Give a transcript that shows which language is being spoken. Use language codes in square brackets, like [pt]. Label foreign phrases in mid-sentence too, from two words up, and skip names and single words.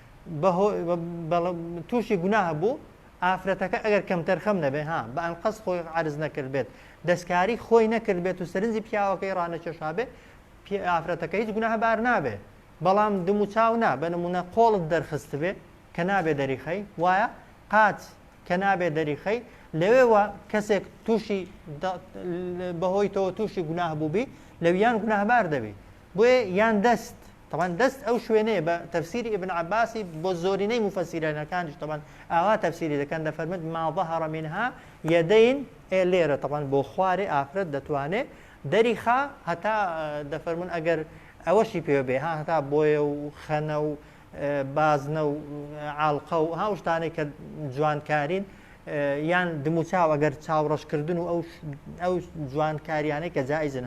[ckb] تووشی گوناه بوو ئافرەتەکە ئەگەر کەمتەر خەم نەبێ ها بە ئەنقەس خۆی عەرز نەکرد بێت دەستکاری خۆی نەکرد بێت و سەرنجی پیاوەکەی ڕانەکێشابێ ئافرەتەکە هیچ گوناهبار نابێ بەڵام دموچاو نا بە نمونە قۆڵت دەرخست بێ کە نابێ دەریخەی وایە قاچ کە نابێ دەریخەی لەوێوە کەسێک تووشی بەهۆی تۆ تووشی گوناه بووبی لەویان گوناهبار دەبێ بۆیە یان دەست طبعا دەست ئەو شوێنەیە بە تەفسیری ابن عباسی بۆ زۆرینەی مفەسیرەکانیش طبعا ئاوا تەفسیری دەکەن دەفەرمێت [ar] ما ظهر منها يدين [ckb] لێرە طبعا بۆ خوارێ ئافرەت دەتوانێت دەریخا هەتا دەفەرمون ئەگەر ئەوەشی پێ بێ ها هەتا بۆیە و خەنە و بازنە و عاڵقە و ها شتانێک کە جوانکارین یان دموچاو ئەگەر چاوڕەشکردن و ئەو جوانکاریانەی کە جائزن